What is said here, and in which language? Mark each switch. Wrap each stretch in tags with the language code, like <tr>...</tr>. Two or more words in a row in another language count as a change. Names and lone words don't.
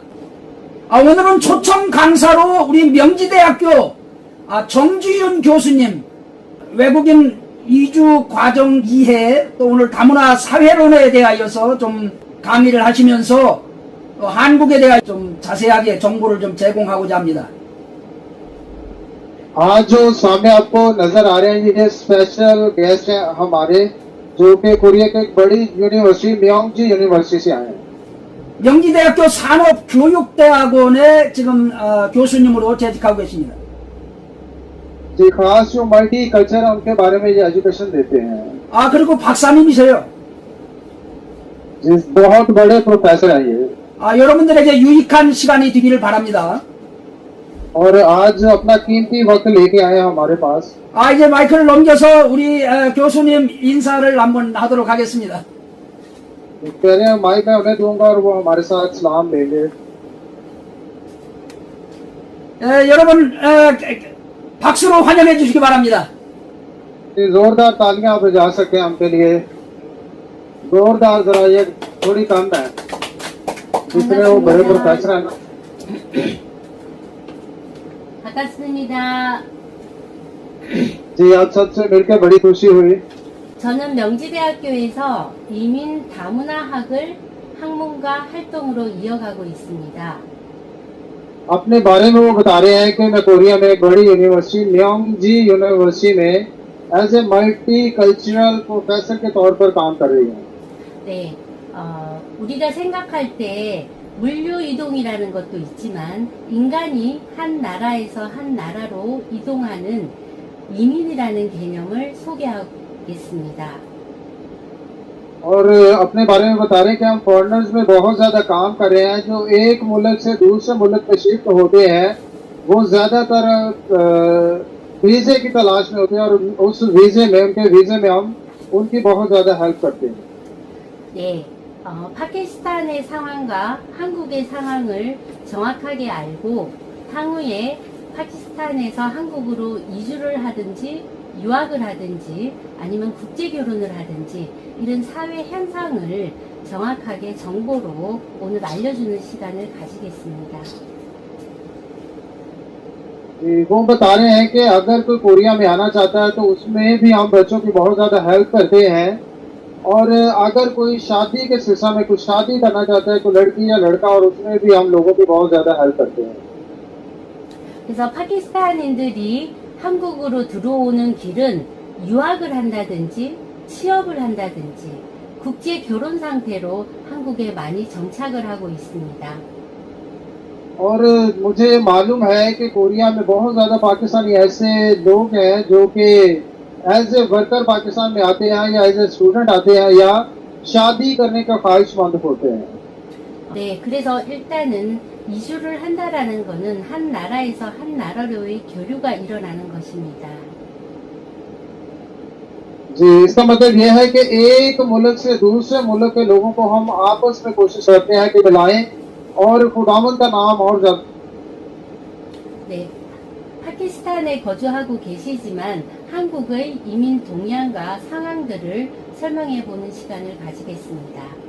<ko>오늘은 초청 강사로 우리 명지대학교 정주윤 교수님, 외국인 이주 과정 이해, 또 오늘 다문화 사회론에 대하여서 좀 강의를 하시면서 또 한국에 대해 좀 자세하게 정보를 좀 제공하고자 합니다.</ko> <ur>آج جو سامنے آپ کو نظر آ رہے ہیں یہ</ur> <en>special guest</en> <ur>ہیں ہمارے جو کہ کوریا کے ایک بڑی یونیورسٹی میونگجی یونیورسٹی سے آئے ہیں.</ur> <ko>명지대학교 산업교육대학원에 지금 교수님으로 재직하고 계십니다.</ko> <ur>جی خاص جو</ur> <en>multi culture</en> <ur>ہے ان کے بارے میں یہ ایجوکیشن دیتے ہیں.</ur> <ko>그리고 박사님이세요.</ko> <ur>جی بہت بڑے پروفیسر ہیں یہ.</ur> <ko>여러분들에게 유익한 시간이 되기를 바랍니다.</ko> <ur>اور آج اپنا قیمتی وقت لے کے آئے ہیں ہمارے پاس.</ur> <ko>이제 마이크를 넘겨서 우리 교수님 인사를 한번 하도록 하겠습니다.</ko> <ur>کہہ رہے ہیں مائیک میں انہیں دوں گا اور وہ ہمارے ساتھ سلام دیں گے.</ur> <ko>여러분 박수로 환영해 주시기 바랍니다.</ko> <ur>زوردار تالیاں آپ بجا سکتے ہیں ہمکے لیے. زوردار ذرا یہ تھوڑی کم ہے جتنے وہ بڑے پروفیسر ہیں.</ur> <ko>반갑습니다.</ko> <ur>جی آپ سب سے مل کر بڑی خوشی ہوئی.</ur> <ko>저는 명지대학교에서 이민 다문화학을 학문과 활동으로 이어가고 있습니다.</ko> <ur>اپنے بارے میں وہ بتا رہے ہیں کہ میں کوریا میں ایک بڑی یونیورسٹی میونگجی یونیورسٹی میں</ur> <en>as a multi cultural professor</en> <ur>کے طور پر کام کر رہی ہوں.</ur> <ko>네, 우리가 생각할 때 물류 이동이라는 것도 있지만 인간이 한 나라에서 한 나라로 이동하는 이민이라는 개념을 소개하겠습니다.</ko> <ur>اور اپنے بارے میں بتا رہے ہیں کہ ہم فارنرز میں بہت زیادہ کام کر رہے ہیں. جو ایک ملک سے دوسرے ملک میں شفٹ ہوتے ہیں وہ زیادہ تر ویزے کی تلاش میں ہوتے ہیں اور اس ویزے میں ان کے ویزے میں ہم ان کی بہت زیادہ ہیلپ کرتے ہیں.</ur> <ko>네, 파키스탄의 상황과 한국의 상황을 정확하게 알고 향후에 파키스탄에서 한국으로 이주를 하든지 유학을 하든지 아니면 국제 결혼을 하든지 이런 사회 현상을 정확하게 정보로 오늘 알려주는 시간을 가지겠습니다.</ko> <ur>وہ بتا رہے ہیں کہ اگر کوئی کوریا میں آنا چاہتا ہے تو اس میں بھی ہم بچوں کی بہت زیادہ ہیلپ کرتے ہیں. اور اگر کوئی شادی کے سلسلے میں کچھ شادی کرنا چاہتا ہے کوئی لڑکی یا لڑکا اور اس میں بھی ہم لوگوں کی بہت زیادہ ہیلپ کرتے ہیں.</ur> <ko>그래서 파키스탄인들이 한국으로 들어오는 길은 유학을 한다든지 취업을 한다든지 국제 결혼 상태로 한국에 많이 정착을 하고 있습니다.</ko> <ur>اور مجھے معلوم ہے کہ کوریا میں بہت زیادہ پاکستانی ایسے لوگ ہیں جو کہ</ur> <en>as a worker</en> <ur>پاکستان میں آتے ہیں یا</ur> <en>as a student</en> <ur>آتے ہیں یا شادی کرنے کا خواہش مند ہوتے ہیں.</ur> <ko>네, 그래서 일단은 이주를 한다라는 것은 한 나라에서 한 나라로의 교류가 일어나는 것입니다.</ko> <ur>جی اس کا مطلب یہ ہے کہ ایک ملک سے دوسرے ملک کے لوگوں کو ہم آپس میں کوشش کرتے ہیں کہ ملائیں اور خداوند کا نام اور جب</ur> <ko>네, 파키스탄에 거주하고 계시지만 한국의 이민 동향과 상황들을 설명해 보는 시간을 가지겠습니다.</ko>